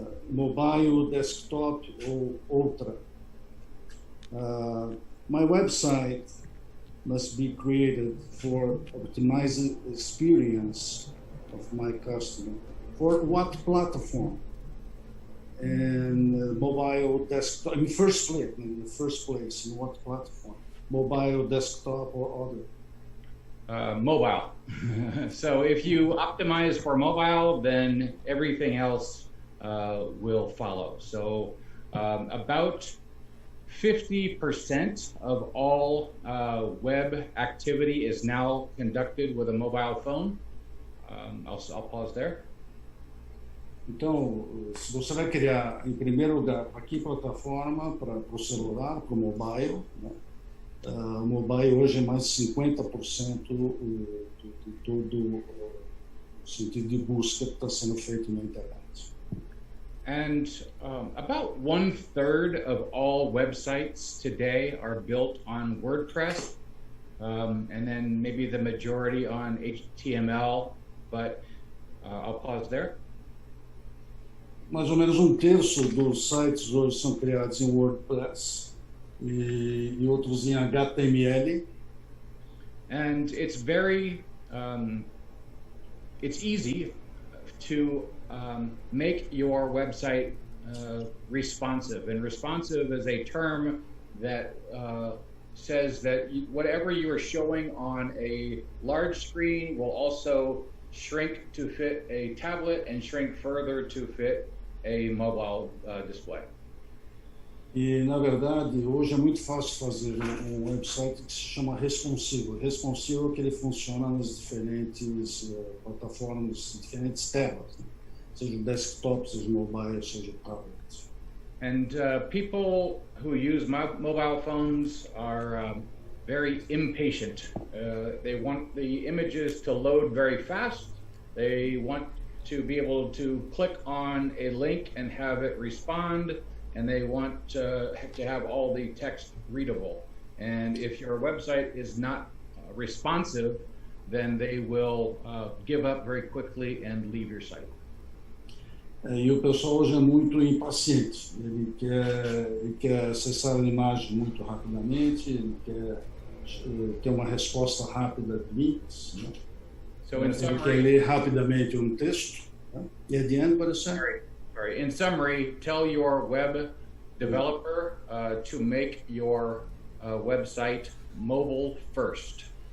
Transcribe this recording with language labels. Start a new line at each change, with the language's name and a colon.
Portuguese: Mobile, desktop ou outra?
English: My website must be created for optimizing the experience of my customer. For what platform? And mobile, desktop, in the first place, in what platform? Mobile, desktop, or other? Mobile. So if you optimize for mobile, then everything else will follow. So about 50% of all web activity is now conducted with a mobile phone. I'll pause there.
Portuguese: Então, se você vai criar, em primeiro lugar, para que plataforma? Para o celular, para o mobile, né? O mobile hoje é mais de 50% de todo o sentido de busca que está sendo feito na internet.
English: And about 1/3 of all websites today are built on WordPress, and then maybe the majority on HTML, but I'll pause there.
Portuguese: Mais ou menos 1/3 dos sites hoje são criados em WordPress e outros em HTML.
English: And it's very, it's easy to make your website responsive. And responsive is a term that says that whatever you are showing on a large screen will also shrink to fit a tablet and shrink further to fit a mobile display.
Portuguese: E, na verdade, hoje é muito fácil fazer um website que se chama responsivo. Responsivo é que ele funciona nas diferentes plataformas, diferentes telas, né? Seja desktop, seja mobile, seja tablet.
English: And people who use mobile phones are very impatient. They want the images to load very fast. They want to be able to click on a link and have it respond, and they want to have all the text readable. And if your website is not responsive, then they will give up very quickly and leave your site.
Portuguese: E o pessoal hoje é muito impaciente. Ele quer acessar a imagem muito rapidamente, ele quer ter uma resposta rápida de links, né?
English: So in
Portuguese: Ele
English: summary,
Portuguese: quer ler rapidamente um texto, né?
English: E at the end, what is that? sorry. In summary, tell your web developer to make your website mobile first.